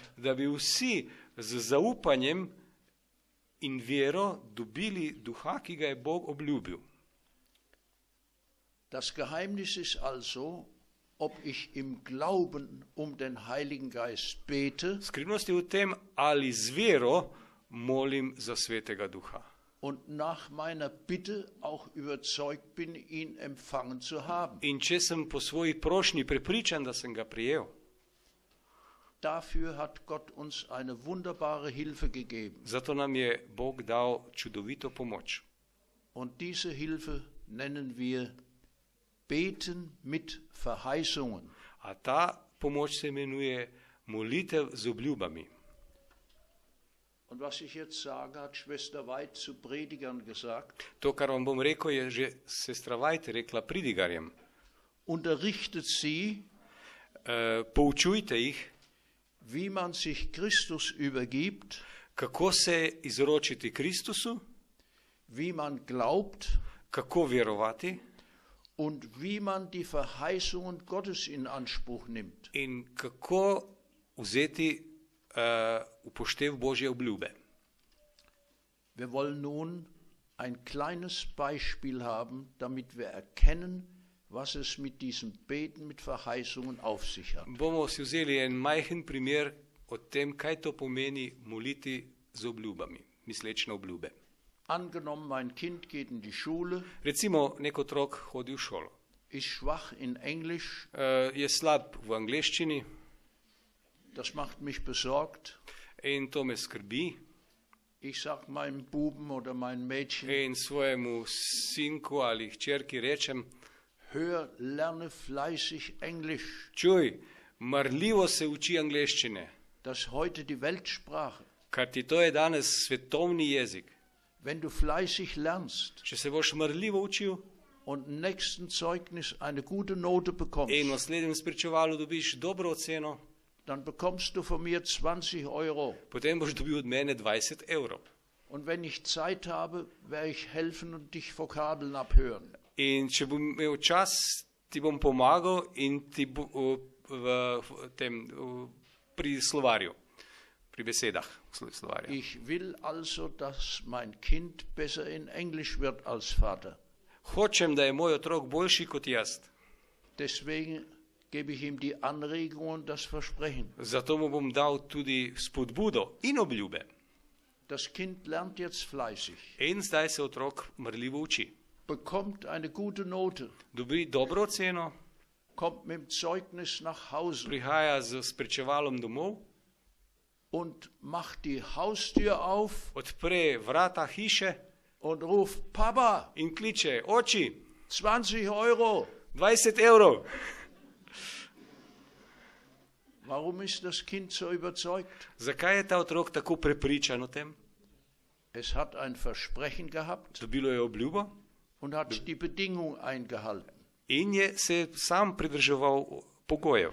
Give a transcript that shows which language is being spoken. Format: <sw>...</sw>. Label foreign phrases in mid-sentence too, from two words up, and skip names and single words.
<sl>Da bi vsi z zaupanjem in vero dobili duha, ki ga je Bog obljubil.</sl> <de>Das Geheimnis ist also, ob ich im Glauben um den Heiligen Geist bete</de> <sl>Skrivnost je v tem, ali z vero molim za Svetega Duha.</sl> <de>und nach meiner Bitte auch überzeugt bin, ihn empfangen zu haben.</de> <sl>In če sem po svoji prošnji prepričan, da sem ga prijel.</sl> <de>Dafür hat Gott uns eine wunderbare Hilfe gegeben.</de> <sl>Zato nam je Bog dal čudovito pomoč.</sl> <de>Und diese Hilfe nennen wir Beten mit Verheißungen.</de> <sl>A ta pomoč se imenuje molitev z obljubami.</sl> <de>Und was ich jetzt sage, hat Schwester Weid zu Predigern gesagt.</de> <sl>To, kar vam bom rekel, je že sestra Vajt rekla pridigarjem.</sl> <de>Unterrichtet sie,</de> <sl>Poučujte jih,</sl> <de>wie man sich Christus übergibt,</de> <sl>kako se izročiti Kristusu,</sl> <de>wie man glaubt</de> <sl>kako verovati</sl> <de>und wie man die Verheißungen Gottes in Anspruch nimmt.</de> <sl>in kako vzeti upoštev Božje obljube.</sl> <de>Wir wollen nun ein kleines Beispiel haben, damit wir erkennen, was es mit diesem Beten mit Verheißungen auf sich hat.</de> <sl>Bomo si vzeli en majhen primer o tem, kaj to pomeni moliti z obljubami, misleč na obljube.</sl> <de>Angenommen, mein Kind geht in die Schule,</de> <sl>Recimo, nek otrok hodi v šolo.</sl> <de>ist schwach in Englisch,</de> <sl>Je slab v angleščini</sl> <de>das macht mich besorgt.</de> <sl>in to me skrbi.</sl> <de>Ich sage meinem Buben oder meinem Mädchen,</de> <sl>In svojemu sinku ali hčerki rečem,</sl> <de>hör, lerne fleißig Englisch.</de> <sl>čuj, marljivo se uči angleščine,</sl> <de>Das ist heute die Weltsprache.</de> <sl>kar ti to je danes svetovni jezik.</sl> <de>Wenn du fleißig lernst</de> <sl>Če se boš marljivo učil</sl> <de>und im nächsten Zeugnis eine gute Note</de> <sl>in v</sl> <de>bekommst,</de> <sl>naslednjem spričevalu dobiš dobro oceno,</sl> <de>dann bekommst du von mir 20 Euro.</de> <sl>potem boš dobil od mene 20 evrov.</sl> <de>Und wenn ich Zeit habe, werde ich helfen und dich Vokadeln abhören.</de> <sl>In če bom imel čas, ti bom pomagal in ti pri slovarju, pri besedah slovarja.</sl> <de>Ich will also, dass mein Kind besser in Englisch wird als Vater.</de> <sl>Hočem, da je moj otrok boljši kot jaz.</sl> <de>Deswegen gebe ich ihm die Anregung und das Versprechen.</de> <sl>Zato mu bom dal tudi spodbudo in obljube.</sl> <de>Das Kind lernt jetzt fleißig,</de> <sl>In zdaj se otrok marljivo uči.</sl> <de>bekommt eine gute Note,</de> <sl>Dobi dobro oceno,</sl> <de>kommt mit dem Zeugnis nach Hause</de> <sl>prihaja z spričevalom domov,</sl> <de>und macht die Haustür auf</de> <sl>odpre vrata hiše</sl> <de>und ruft, Papa,</de> <sl>in kliče, oči,</sl> <de>20 Euro.</de> <sl>20 evrov.</sl> <de>Warum ist das Kind so überzeugt?</de> <sl>Zakaj je ta otrok tako prepričan o tem?</sl> <de>Es hat ein Versprechen gehabt</de> <sl>Dobilo je obljubo</sl> <de>und hat die Bedingung eingehalten.</de> <sl>in je se sam pridrževal pogojev.</sl>